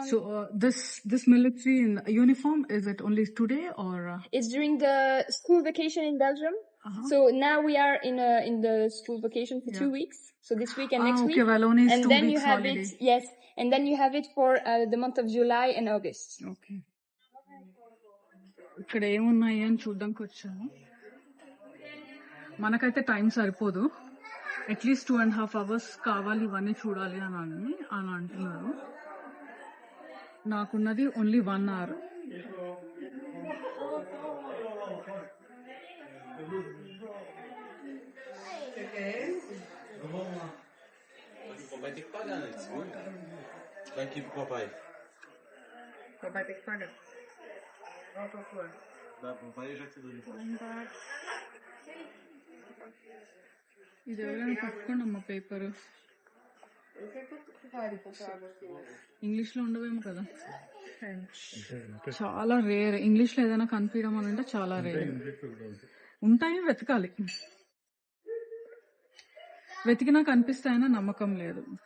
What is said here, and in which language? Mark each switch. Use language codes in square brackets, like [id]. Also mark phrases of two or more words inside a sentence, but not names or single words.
[en] So this military in uniform, is it only today or? It's during the school vacation in Belgium. Uh-huh. So now we are in the school vacation for 2 weeks. So this week and next Okay, week. Wallonia is And 2 then you weeks have holiday. it, yes. And then you have it for the month of July and August. Okay. [te] ఇక్కడ ఏమున్నాయి అని చూడడానికి వచ్చాను. మనకైతే టైం సరిపోదు, అట్లీస్ట్ 2.5 hours కావాలి ఇవన్నీ చూడాలి అని అంటున్నారు. నాకున్నది ఓన్లీ 1 hour. [pt] Papai tem que pagar, né? Segura. Vai aqui pro papai. Papai tem que pagar. Dá pro papai, eu já te dou depois. [te] ఇది ఎవరైనా పట్టుకోండి అమ్మ పేపర్. ఇంగ్లీష్ లో ఉండవేమో కదా, చాలా రేర్. ఇంగ్లీష్ లో ఏదైనా కనిపించడం అని అంటే చాలా రేర్. ఉంటాయి, వెతకాలి. వెతికినా కనిపిస్తాయని నమ్మకం లేదు.